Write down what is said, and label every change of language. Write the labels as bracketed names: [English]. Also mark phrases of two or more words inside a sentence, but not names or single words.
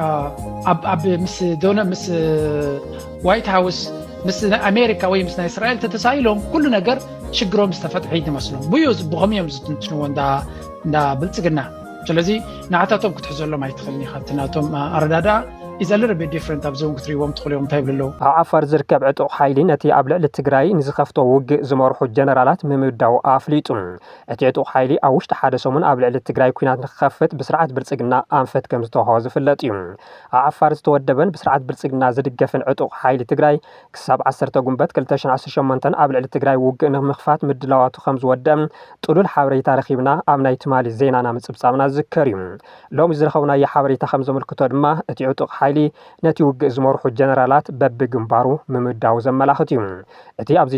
[Tigrinya] ኣብ ምስ ዋይት ሃውስ ምስ ኣሜሪካ ወይ ምስ ናይ እስራኤል ተተሳኢሎም ኩሉ ነገር ሽግሮም ዝተፈትሐ ይመስሎም ብዩ ብኸመይ እዮም ዝትንትንዎ እንዳ ብልጽግና ስለዚ ንዓታቶም ክትሕዘሎም ኣይትኽእልኒ ኢኻ እቲ ናቶም ኣረዳድኣ [English] is a little bit different [Tigrinya] ኣብ ዞን ክትሪእዎም ትኽእሉ እዮም እንታይ ይብሉ ኣለዉ ኣብ ዓፋር ዝርከብ ዕጡቕ ሓይሊ ነቲ ኣብ ልዕሊ ትግራይ ንዝኸፍቶ ውግእ ዝመርሑ ጀነራላት ምምዳው ኣፍሊጡ እቲ ዕጡቕ ሓይሊ ኣብ ውሽጢ ሓደ ሰሙን ኣብ ልዕሊ ትግራይ ኩናት ንክኸፍት ብስርዓት ብልጽግና ኣንፈት ከም ዝተውሃቦ ዝፍለጥ እዩ ኣብ ዓፋር ዝተወደበን ብስርዓት ብልጽግና ዝድገፍን ዕጡቕ ሓይሊ ትግራይ ክሳብ 10 ጉንበት 2018 ኣብ ልዕሊ ትግራይ ውግእ ንምኽፋት ምድላዋቱ ከም ዝወድአ ጥሉል ሓበሬታ ረኺብና ኣብ ናይ ትማሊ ዜናና ምጽብጻብና ዝዝከር እዩ ሎሚ ዝረኸብናዮ ሓበሬታ ከም ዘመልክቶ ድማ እቲ ዕጡቕ ሓይሊ ነቲ ውግእ ዝመርሑ ጀነራላት በብግንባሩ ምምዳው ዘመላኽት እዩ እቲ ኣብዚ